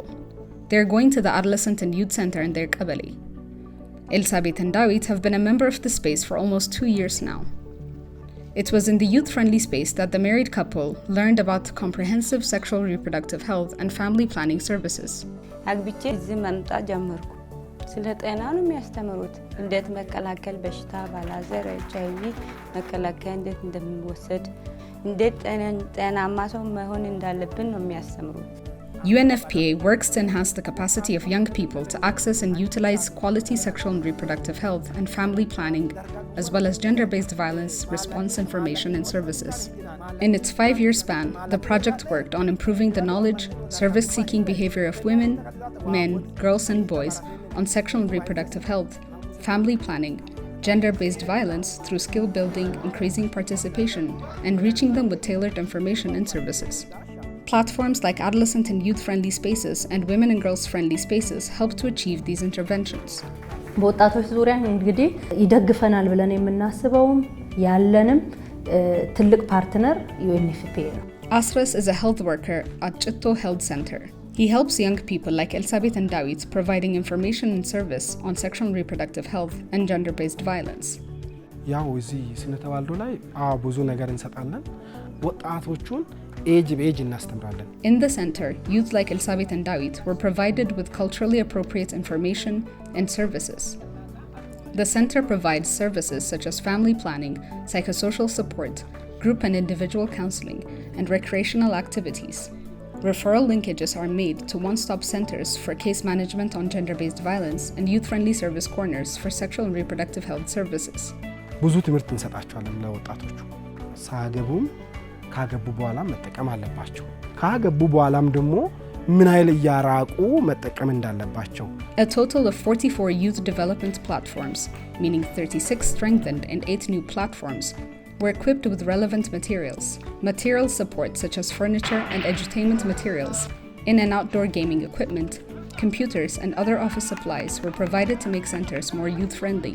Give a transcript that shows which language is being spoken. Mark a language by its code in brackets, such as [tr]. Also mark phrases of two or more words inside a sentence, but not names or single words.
[en] They are going to the Adolescent and Youth Center in their qabali. Elsabet and Dawit have been a member of the space for almost 2 years now. It was in the youth-friendly space that the married couple learned about comprehensive sexual reproductive health and family planning services. [am] አግብቼ እዚህ መምጣት ጀመርኩ። ስለ ጤና ነው የሚያስተምሩት። እንዴት መከላከል በሽታ ባላዘር HIV መከላከል እንዴት እንደሚወሰድ እንዴት ጤናማ ሰው መሆን እንዳለብን ነው የሚያስተምሩት። [en] UNFPA works to enhance the capacity of young people to access and utilize quality sexual and reproductive health and family planning, as well as gender-based violence response information and services. In its 5-year span, the project worked on improving the knowledge, service-seeking behavior of women, men, girls, and boys on sexual and reproductive health, family planning, gender-based violence through skill building, increasing participation, and reaching them with tailored information and services. Platforms like adolescent and youth-friendly spaces and women and girls-friendly spaces help to achieve these interventions. [am] በወጣቶች ዙሪያ እንግዲህ ይደግፈናል ብለን የምናስበውም ያለንም ትልቅ ፓርትነር UNFPA ነው። [en] Asras is a health worker at Gedeo Health Center. He helps young people like Elsabet and Dawit providing information and service on sexual and reproductive health and gender-based violence. [am] ያው እዚህ ስነተባልዶ ላይ ብዙ ነገር እንሰጣለን ወጣቶቹን age እናስተምራለን. [en] In the center, youth like Elsabet and Dawit were provided with culturally appropriate information and services. The center provides services such as family planning, psychosocial support, group and individual counseling, and recreational activities. Referral linkages are made to one-stop centers for case management on gender-based violence and youth-friendly service corners for sexual and reproductive health services. [am] ብዙ ትምህርት እንሰጣቸዋለን ለወጣቶቹ ሳገቡም ካገቡ በኋላ መጠቀም አለባቸው ካገቡ በኋላም ደግሞ ምን አይል ያራቁ መጠቀም እንዳለባቸው. [en] A total of 44 youth development platforms, meaning 36 strengthened and 8 new platforms, were equipped with relevant material support such as furniture and edutainment materials, in and outdoor gaming equipment, computers and other office supplies were provided to make centers more youth-friendly.